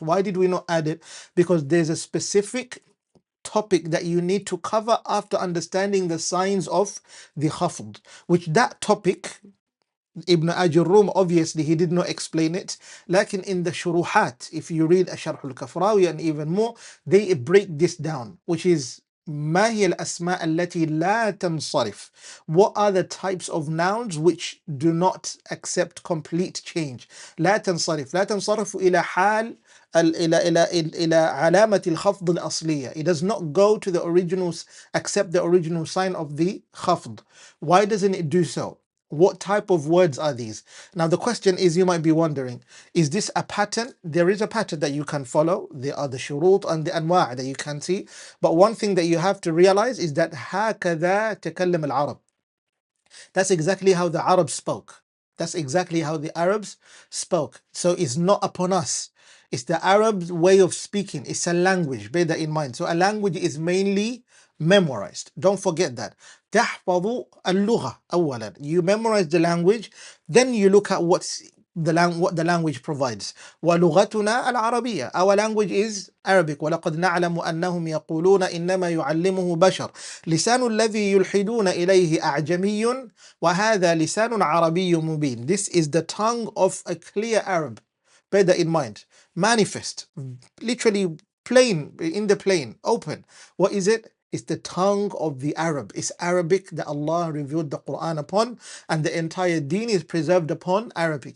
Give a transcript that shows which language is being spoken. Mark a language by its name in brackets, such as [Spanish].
[English] Why did we not add it? Because there's a specific topic that you need to cover after understanding the signs of the khafd, which that topic, Ibn Ajurrūm, obviously he did not explain it. Like in the shuruhat, if you read Sharh al-Kafrawi and even more, they break this down, which is [Arabic] ما هي الأسماء التي لا تنصرف. [English] What are the types of nouns which do not accept complete change? [Arabic] لا تنصرف إلى حال إلى علامة الخفض الأصلية. [English] It does not go to the originals, accept the original sign of the khafd. Why doesn't it do so? What type of words are these? Now the question is, you might be wondering, is this a pattern? There is a pattern that you can follow. There are the shurut and the anwa' that you can see. But one thing that you have to realize is that [Arabic] هكذا تكلم العرب. [English] That's exactly how the Arabs spoke. That's exactly how the Arabs spoke. So it's not upon us. It's the Arab's way of speaking. It's a language. Bear that in mind. So a language is mainly memorized. Don't forget that. [Arabic] تحفظ اللغة أولا. [English] You memorize the language, then you look at what the language provides. [Arabic] ولغتنا العربية. [English] Our language is Arabic. [Arabic] ولقد نعلم أنهم يقولون إنما يعلمه بشر. لسان الذي يلحدون إليه أعجمي وهذا لسان عربي مبين. [English] This is the tongue of a clear Arab. Bear that in mind. Manifest, literally plain, in the plain, open. What is it? It's the tongue of the Arab. It's Arabic that Allah revealed the Quran upon, and the entire deen is preserved upon Arabic.